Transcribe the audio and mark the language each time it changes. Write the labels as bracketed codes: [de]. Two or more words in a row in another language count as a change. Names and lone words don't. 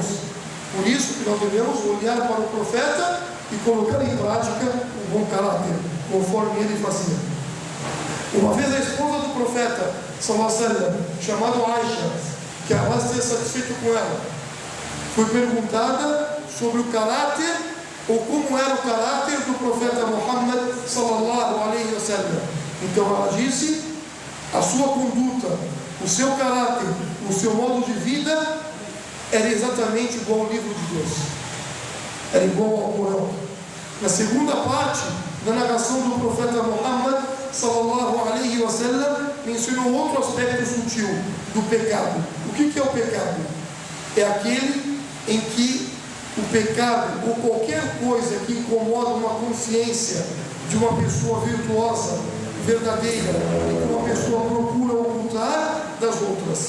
[pt] Por isso que nós devemos olhar para o profeta e colocar em prática o bom caráter, conforme ele fazia. Uma vez a esposa do profeta, chamada Aisha, que Allah esteja satisfeito com ela, foi perguntada sobre o caráter, ou como era o caráter do profeta Muhammad [ar] صلى الله عليه وسلم. [pt] Então ela disse: a sua conduta, o seu caráter, o seu modo de vida era exatamente igual ao livro de Deus, era igual ao Corão. Na segunda parte da narração do profeta Muhammad [ar] صلى الله عليه وسلم, [pt] mencionou outro aspecto sutil do pecado. O que é o pecado? É aquele em que o pecado, ou qualquer coisa que incomoda uma consciência de uma pessoa virtuosa, verdadeira, e que uma pessoa procura ocultar das outras.